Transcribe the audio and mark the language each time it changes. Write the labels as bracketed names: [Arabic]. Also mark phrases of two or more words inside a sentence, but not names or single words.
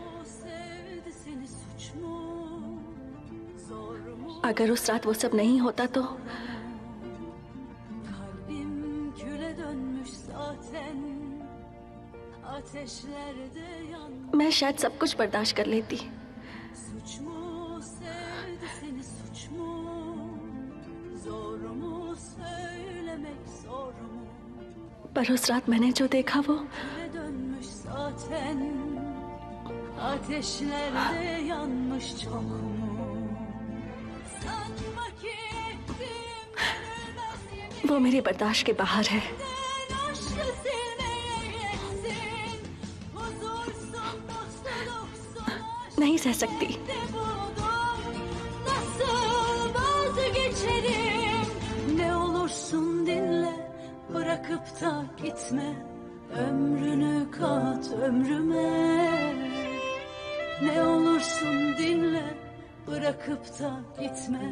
[Hindi] अगर उस रात वो सब नहीं होता तो मैं शायद सब कुछ बर्दाश्त कर लेती। पर उस रात मैंने जो देखा वो [Turkish] ateşlerde yanmış çok [Hindi] वो मेरे बर्दाश्त के बाहर है। नहीं सह सकती। [Turkish] Ne olursun dinle, bırakıp da gitme. Ömrünü kat ömrüme. Ne olursun dinle, bırakıp da gitme.